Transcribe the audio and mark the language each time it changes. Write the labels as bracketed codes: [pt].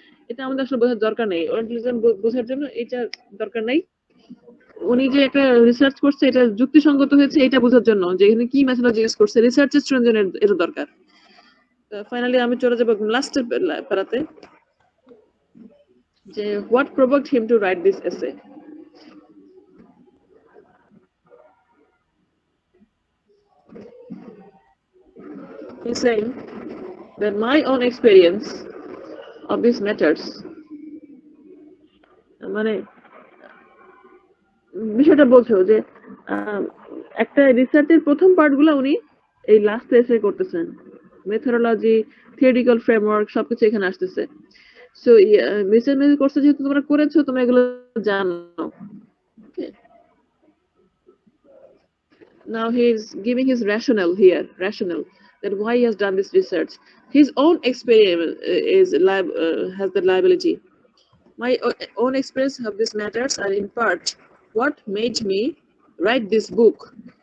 [bn] এটা আমাদের আসলে বোঝার দরকার নেই, ওরিয়েন্টালিজম বোঝার জন্য এটা দরকার নেই। উনি যে একটা রিসার্চ করছে এটা যুক্তিসঙ্গত হয়েছে এটা বোঝার জন্য যে এখানে কি মেথোডোলজি ইউজ করছে রিসার্চের স্টুডেন্টদের এটা দরকার। ফাইনালি আমি চলে যাব লাস্টের প্যারাতে, যে [en] what provoked him to write this essay. He's saying that my own experience of these matters, [bn] মানে বিষয়টা বলছো যে একটা রিসার্চের প্রথম পার্টগুলো উনি এই লাস্ট এসে করতেছেন, মেথোডোলজি, থিওরিটিক্যাল ফ্রেমওয়ার্ক সবকিছু এখানে আসতেছে। সো রিসার্চ কোর্সে যেহেতু তোমরা করেছো তোমরা এগুলো জানো। [en] Now he is giving his rationale here, that why he has done this research. His own experience has the liability. My own experience of these matters are in part what made me write this book.